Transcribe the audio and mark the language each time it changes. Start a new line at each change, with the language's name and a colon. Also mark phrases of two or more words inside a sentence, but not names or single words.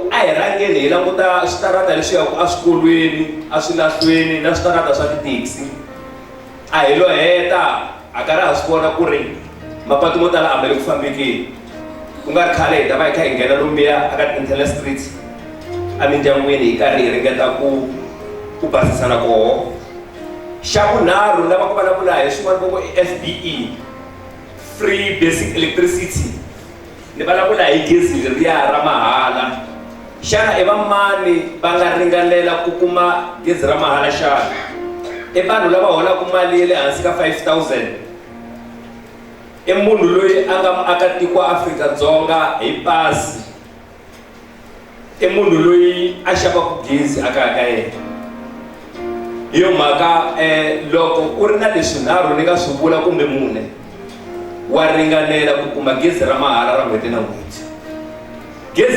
Tsonga: a hi rhangeni hi languta switarata leswi yaku a swikolweni a swilahlweni na switarata swa ti-taxi a hi lo heta a karhi ha swi vona ku ri mapatu mo tala a ma le ku fambekeni ku nga ri khale hi ta va hi kha hi nghena lomuya aka ti-Internet Street emindyangwini hi karhi hi ringeta ku basisana koho xa vunharhu lava ku vulavula hi swin'wana vo FBE
English: free basic electricity
Tsonga: ni vulavula hi gezi leriya ra mahala xana i va mani va nga ringanela ku kuma gezi ra mahala xana i vanhu lava holaka mali ya le hansi ka 5,000 i munhu loyi a nga muakatiko wa Afrika-Dzonga hi pasi i munhu loyi a xavaka gezi akaya ka yena hi yo mhaka loko ku ri na leswinharhu ni nga swi vula kumbe mune wa ringanela ku kuma gezi ra mahala ra n'hweti na n'hweti gezi